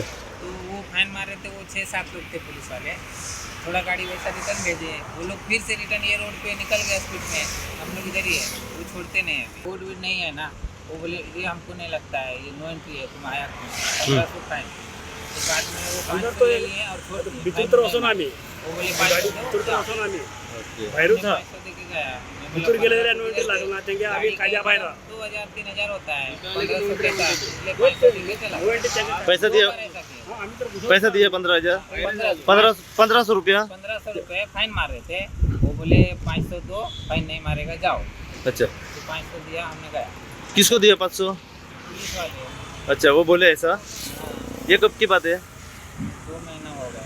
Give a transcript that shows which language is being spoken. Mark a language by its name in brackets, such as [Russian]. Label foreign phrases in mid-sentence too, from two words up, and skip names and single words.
[Hindi] तो वो फाइन मारे थे, वो 6-7 लोग थे पुलिस वाले. थोड़ा गाड़ी वैसा रिटर्न भेजे. वो लोग फिर से रिटर्न ये रोड पे निकल गए स्पीड में. हम लोग इधर ही है, वो छोड़ते नहीं है. कोड भी नहीं है ना. वो बोले ये हमको नहीं लगता है, ये [English] no entry [Hindi] है, तुम आया 1500 फाइन. तो बाद में वो अंदर 500 तो ले लिए और छोड़ दिए. [Konkani] भितर तर वचून आमी [Hindi] वो बोले गाडी 500 [Konkani] भितर तर वचून आमी [Hindi] ओके. [Konkani] भायरूच हा. [Hindi] 500 देके गया. मैं भितर बोला [Konkani] गेले जाल्यार नोटीस लागला ना. तेंगे आमी काज्या भायर [Hindi] 2000-3000 होता है. 1500 देता, इसलिए 500 देके चला. पैसा दिया? दो बार ऐसा किया. [Konkani] आम्ही तर घुसून [Hindi] पैसा दिया 15,000? 1500 रुपया? 1500 रुपये फाइन मार रहे थे. वो बोले 500 दो, फाइन नहीं मारेगा जाओ. अच्छा, तो 500 दिया, हमने गया. किसको दिया 500? पुलिस वाले. अच्छा, वो बोले ऐसा? ये कब की बात है? 2 महीना हो गया.